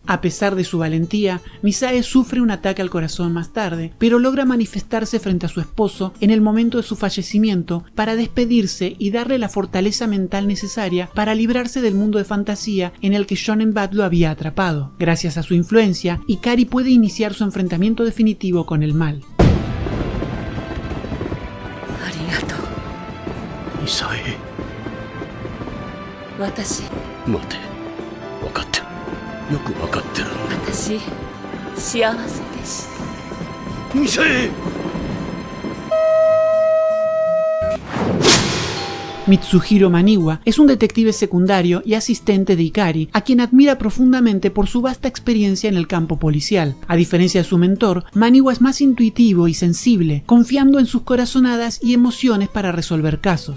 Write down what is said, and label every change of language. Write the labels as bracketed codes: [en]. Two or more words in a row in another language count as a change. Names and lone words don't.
[es] A pesar de su valentía, Misae sufre un ataque al corazón más tarde, pero logra manifestarse frente a su esposo en el momento de su fallecimiento para despedirse y darle la fortaleza mental necesaria para librarse del mundo de fantasía en el que Shonen Bat lo había atrapado. Gracias a su influencia, Ikari puede iniciar su enfrentamiento definitivo con el mal. [ja] ありがとう。ミサエ。私。待て。分かってる。よく分かってるんだ。私幸せでした。ミサエ。 [es] Mitsuhiro Maniwa es un detective secundario y asistente de Ikari, a quien admira profundamente por su vasta experiencia en el campo policial. A diferencia de su mentor, Maniwa es más intuitivo y sensible, confiando en sus corazonadas y emociones para resolver casos.